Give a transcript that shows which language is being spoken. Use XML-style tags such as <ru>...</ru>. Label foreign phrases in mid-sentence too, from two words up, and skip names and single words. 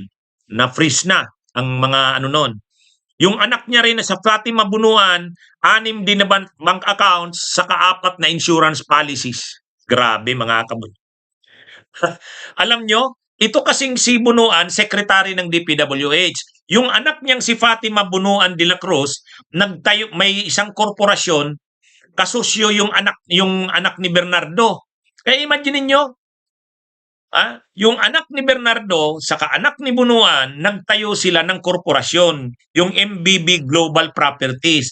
<tl>Na-freeze na ang mga ano nun. Yung anak niya rin na sa Fatima Bunuan, 6 din na</tl> <en>bank accounts,</en> <tl>saka 4 na</tl> <en>insurance policies.</en> <tl>Grabe mga kabun. Alam nyo, ito kasing si Bunuan, secretary ng DPWH. Yung anak niyang si Fatima Bunuan de la Cruz, nagtayo, may isang korporasyon, kasosyo yung anak ni Bernardo. Kaya imagine niyo, yung anak ni Bernardo saka anak ni Bunuan, nagtayo sila ng korporasyon, yung MBB Global Properties.</tl>